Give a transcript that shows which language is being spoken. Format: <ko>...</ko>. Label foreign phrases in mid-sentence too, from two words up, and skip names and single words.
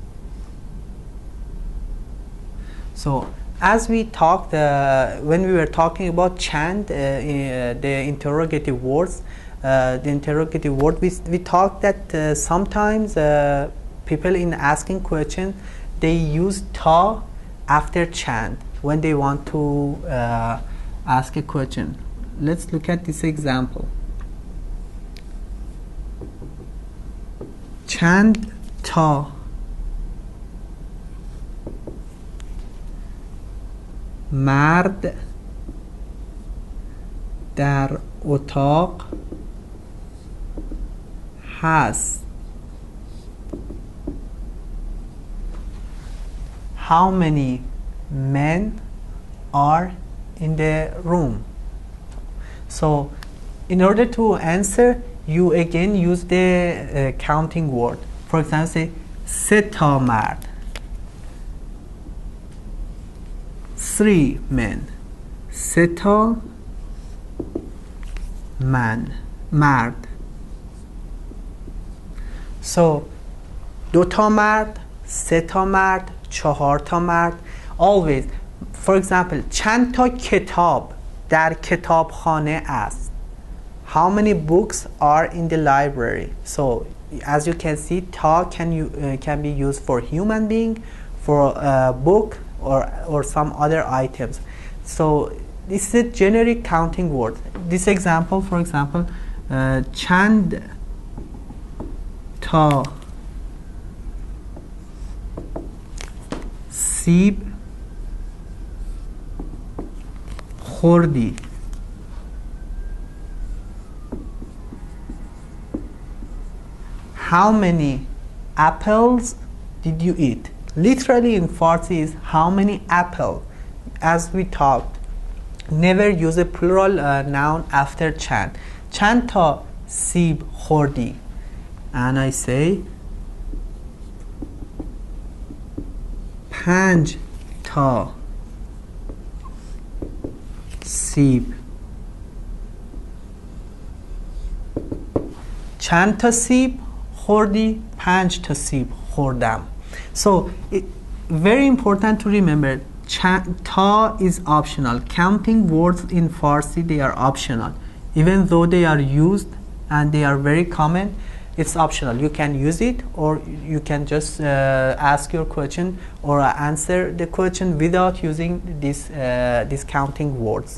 <en>So as we talked, when we were talking about chant, the interrogative words, we talked that sometimes people in asking questions, they use ta after chant when they want to ask a question. Let's look at this example.</en> <fa>چند تا مرد در اتاق هست.</fa> <en>How many men are in the room? So in order to answer, you again use the counting word. For example, say</en> <fa>سه تا مرد,</fa> <en>3 men,</en> <fa>سه تا مرد. So دو تا مرد, سه تا مرد, 4 تا مرد.</fa> <en>Always, for example,</en> <fa>چند تا کتاب در کتابخانه است.</fa> <en>How many books are in the library? So as you can see, ta can be used for human being, for a book, or some other items. So this is a generic counting word. This example, for example,</en> <fa>چند تا سیب خوردی.</fa> <en>How many apples did you eat? Literally in Farsi is how many apple. As we talked, never use a plural noun after chant.</en> <fa>چند تا سیب خوردی.</fa> <en>And I say</en> <fa>5 تا سیب. چند تا سیب خوردی؟ 5 تا سیب خوردم.</fa> <en>So very important to remember, ta is optional. Counting words in Farsi, they are optional. Even though they are used and they are very common, it's optional. You can use it, or you can just ask your question or answer the question without using these counting words.</en>